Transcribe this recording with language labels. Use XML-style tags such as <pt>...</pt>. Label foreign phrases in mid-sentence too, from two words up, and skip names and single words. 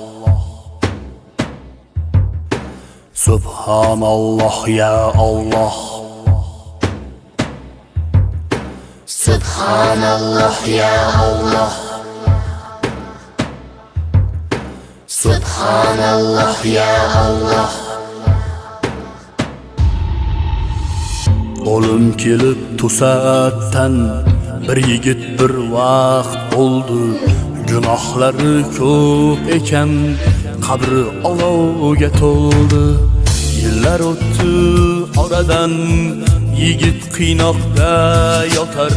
<ar>سبحان الله يا الله. سبحان الله يا الله. سبحان الله يا الله.</ar> <uz>O'lim kelib to'satdan bir yigit bir vaqt bo'ldi. Gunohlari ko'p ekan, qabri olovga to'ldi. Yillar o'tdi oradan, yigit qiynoqda yotar.</uz>